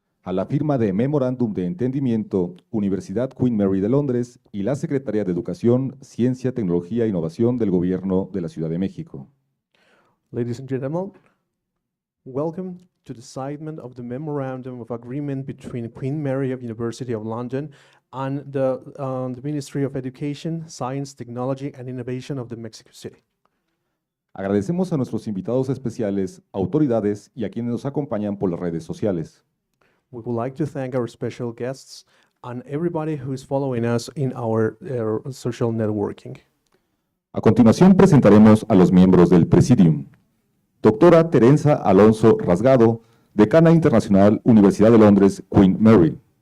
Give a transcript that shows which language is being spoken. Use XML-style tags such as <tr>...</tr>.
<es>a la firma de Memorándum de Entendimiento Universidad Queen Mary de Londres y la Secretaría de Educación, Ciencia, Tecnología e Innovación del Gobierno de la Ciudad de México.</es> <en>Ladies and gentlemen, welcome to the signing of the Memorandum of Agreement between Queen Mary of University of London and the Ministry of Education, Science, Technology and Innovation of the Mexico City.</en> <es>Agradecemos a nuestros invitados especiales, autoridades y a quienes nos acompañan por las redes sociales.</es> <en>We would like to thank our special guests and everybody who is following us in our social networking.</en> <es>A continuación presentaremos a los miembros del Presidium. Doctora Teresa Alonso Rasgado, Decana Internacional, Universidad de Londres, Queen Mary.</es>